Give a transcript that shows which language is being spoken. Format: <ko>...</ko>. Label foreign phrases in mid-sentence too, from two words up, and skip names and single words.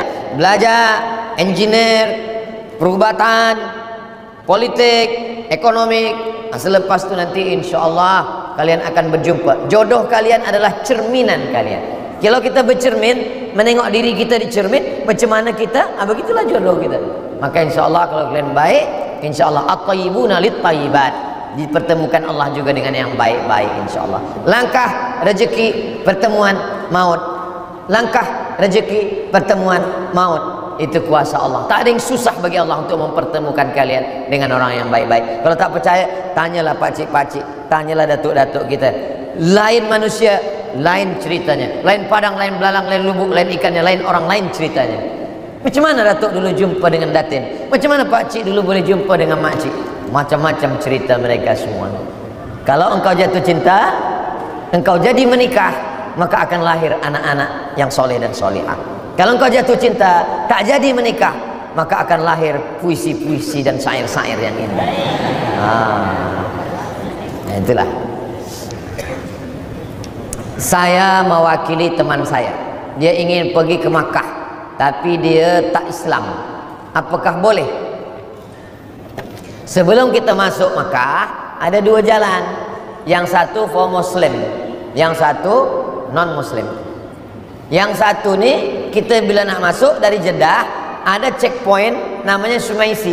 <ms>Belajar engineer, perubatan, politik, ekonomi. Selepas itu nanti</ms> <ar>إن شاء الله</ar> <ms>kalian akan berjumpa. Jodoh kalian adalah cerminan kalian. Kalau kita bercermin, menengok diri kita di cermin, macam mana kita, begitulah jodoh kita. Maka</ms> <ar>إن شاء الله</ar> <ms>kalau kalian baik,</ms> <ar>إن شاء الله الطيبون للطيبات,</ar> <ms>dipertemukan Allah juga dengan yang baik-baik</ms> <ar>إن شاء الله.</ar> <ms>Langkah rezeki pertemuan maut, langkah rezeki pertemuan maut, itu kuasa Allah. Tak ada yang susah bagi Allah untuk mempertemukan kalian dengan orang yang baik-baik. Kalau tak percaya, tanyalah pakcik-pakcik, tanyalah datuk-datuk kita. Lain manusia, lain ceritanya, lain padang, lain belalang, lain lubuk, lain ikannya, lain orang, lain ceritanya. Macam mana datuk dulu jumpa dengan datin? Macam mana pakcik dulu boleh jumpa dengan makcik? Macam-macam cerita mereka semua. Kalau engkau jatuh cinta, engkau jadi menikah, maka akan lahir anak-anak yang soleh dan solehah. Kalau engkau jatuh cinta, tak jadi menikah, maka akan lahir puisi-puisi dan syair-syair yang indah. Nah, itulah. Saya mewakili teman saya. Dia ingin pergi ke Makkah, tapi dia tak Islam. Apakah boleh? Sebelum kita masuk Makkah, ada 2 jalan. Yang satu</ms> <en>for Muslim,</en> <ms>yang satu non-Muslim. Yang satu nih, kita bila nak masuk dari Jeddah, ada checkpoint namanya Sumaisi.</ms>